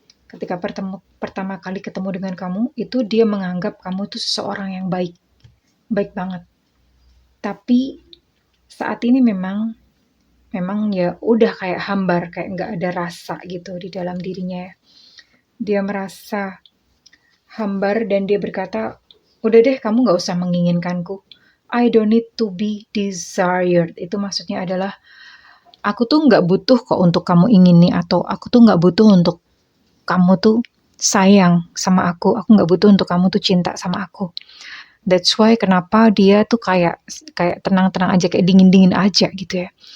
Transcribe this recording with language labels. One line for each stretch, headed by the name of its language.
Indonesian: Ketika pertama kali ketemu dengan kamu, itu dia menganggap kamu tuh seseorang yang baik, baik banget. Tapi saat ini memang ya udah kayak hambar, kayak nggak ada rasa gitu di dalam dirinya ya. Dia merasa hambar dan dia berkata, udah deh kamu nggak usah menginginkanku.
English: I don't need to be desired.
Indonesian: Itu maksudnya adalah aku tuh nggak butuh kok untuk kamu ingini, atau aku tuh nggak butuh untuk kamu tuh sayang sama aku nggak butuh untuk kamu tuh cinta sama aku.
English: That's why
Indonesian: kenapa dia tuh kayak tenang-tenang aja, kayak dingin-dingin aja gitu ya.